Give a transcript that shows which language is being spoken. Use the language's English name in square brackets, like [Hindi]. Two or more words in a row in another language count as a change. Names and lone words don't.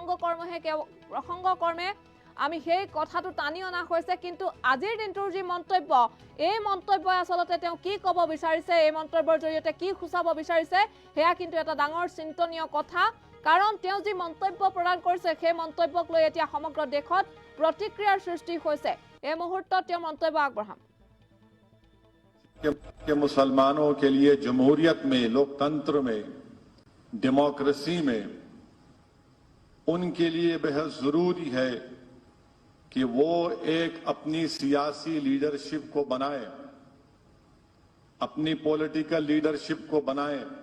[Assamese] প্ৰসংগকৰ্মে আমি সেই কথাটো টানি অনা হৈছে কিন্তু আজিৰ দিনটোৰ যি মন্তব্য এই মন্তব্যই আচলতে তেওঁ কি ক'ব বিচাৰিছে এই মন্তব্যৰ জৰিয়তে কি খুচাব বিচাৰিছে সেয়া কিন্তু এটা ডাঙৰ চিন্তনীয় কথা কাৰণ তেওঁ যি মন্তব্য প্ৰদান কৰিছে সেই মন্তব্যক লৈ এতিয়া সমগ্ৰ দেশত প্ৰতিক্ৰিয়াৰ সৃষ্টি হৈছে এই মুহূৰ্তত তেওঁ মন্তব্য আগবঢ়াম [Urdu] کہ مسلمانوں کے لیے جمہوریت میں لوکتنتر میں ڈیموکریسی میں ان کے لیے بے حد ضروری ہے کہ وہ ایک اپنی سیاسی لیڈرشپ کو بنائے اپنی [English] पॉलिटिकल लीडरशिप [Urdu] کو بنائے